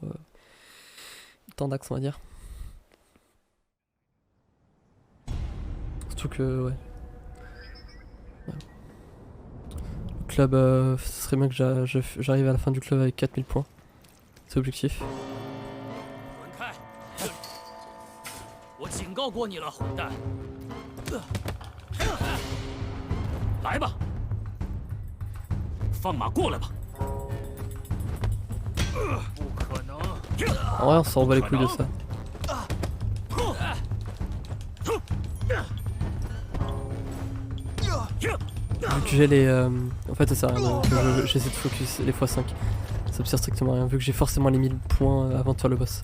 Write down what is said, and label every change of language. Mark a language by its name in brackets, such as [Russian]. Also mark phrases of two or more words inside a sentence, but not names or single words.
[French] temps d'axe on va dire. Surtout que... ouais. Le club, ce serait bien que j'arrive à la fin du club avec 4000 points. C'est l'objectif. [Chinese] 我警告过你了，混蛋！来吧，放马过来吧！不可能！ [French] En vrai, on s'en bat les couilles de ça. Vu que j'ai les... En fait, ça sert à rien. J'essaie de focus les x5. Ça me sert strictement à rien, vu que j'ai forcément les 1000 points avant de faire le boss.